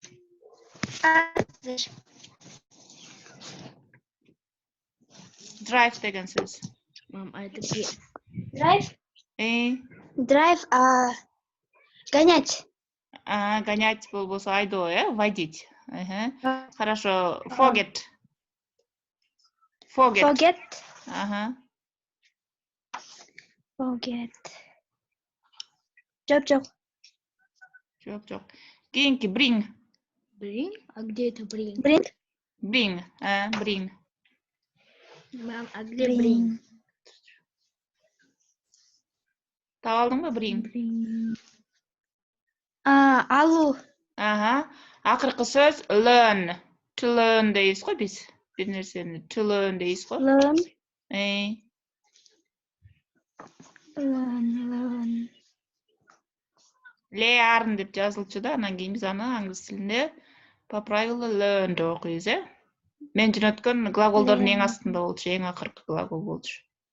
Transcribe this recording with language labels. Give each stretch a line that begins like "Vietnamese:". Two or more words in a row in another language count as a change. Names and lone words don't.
Kyrgyz: Drive деген сөз. Мам, айтып бер. Drive? Drive, гонять. Гонять болбосо айдоо, водить. Хорошо. Forget. Forget. Ага. Forget. Жоп. Жоп. Кийинки bring. Bring?
Russian: А где это bring? Bring. Bring. Мам, а где bring?
Kyrgyz: Таап алдыңбы bring? Алуу. Ага. Акыркы сөз learn.
English: To learn
Kyrgyz: дейбиз го биз. Бир нерсени
English: to learn
Kyrgyz: дейбиз го. Learn. Learn деп жазылчу да, анан кийин биз аны англис тилинде
Russian: по правилу
Kyrgyz: learn деп окуйбуз, Мен жөнөткөн глаголдордун эң астында болчу, эң акыркы глагол болчу.